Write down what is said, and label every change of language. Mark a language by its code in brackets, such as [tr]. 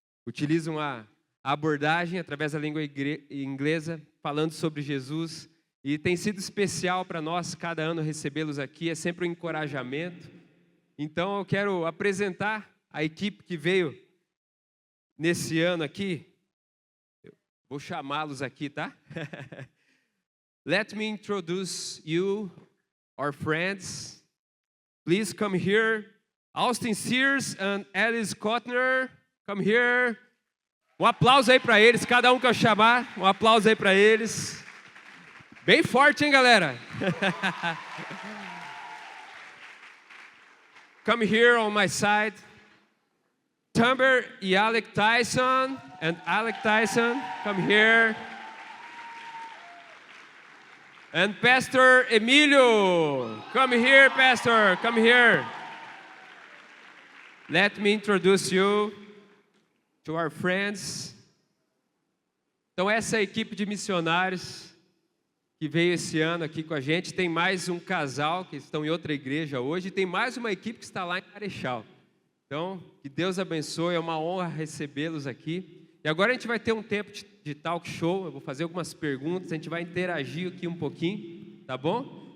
[pt] Utilizam a abordagem através da língua inglesa, falando sobre Jesus. E tem sido especial para nós cada ano recebê-los aqui, é sempre um encorajamento. Então eu quero apresentar a equipe que veio nesse ano aqui. Eu vou chamá-los aqui, tá? [en] Let me introduce you, our friends. Please come here. Austin Sears and Alice Kotner, come here. [pt] Um aplauso aí para eles, cada um que eu chamar, um aplauso aí para eles. Bem forte, hein, galera? [en] Come here on my side. Tumber e Alec Tyson. And Alec Tyson, come here. And Pastor Emilio. Come here, Pastor. Come here. Let me introduce you to our friends. [pt] Então, essa é a equipe de missionários que veio esse ano aqui com a gente. Tem mais um casal que estão em outra igreja hoje. E tem mais uma equipe que está lá em Marechal. Então, que Deus abençoe. É uma honra recebê-los aqui. E agora a gente vai ter um tempo de talk show. Eu vou fazer algumas perguntas. A gente vai interagir aqui um pouquinho. Tá bom?